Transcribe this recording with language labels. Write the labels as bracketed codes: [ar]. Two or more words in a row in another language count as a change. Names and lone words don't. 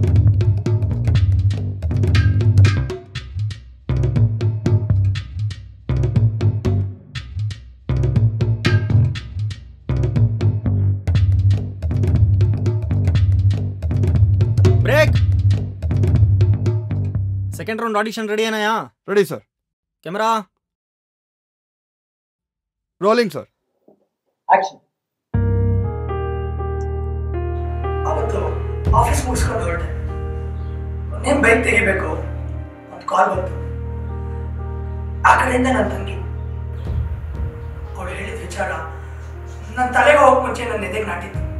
[hi] ब्रेक. [en] second round audition ready [hi] है ना? यहाँ [en] ready sir. [hi] कैमरा [en] rolling sir. [kn] ಆಕ್ಷನ್. ಅವತ್ತು ಆಫೀಸ್ ಮುಗಿಸ್ಕೊಂಡು ಹೊರಟೆ. ನೇಮ್ ಬೈಕ್ ತೆಗಿಬೇಕು ಒಂದು ಕಾಲ್ ಬಂತು. ಆ ಕಡೆಯಿಂದ ನನ್ನ ತಂಗಿ. ಅವಳು ಹೇಳಿದ ವಿಚಾರ ನನ್ನ ತಲೆಗೆ ಹೋಗೋ ಮುಂಚೆ ನನ್ನ ಎದೆಗೆ ನಾಟಿತ್ತು.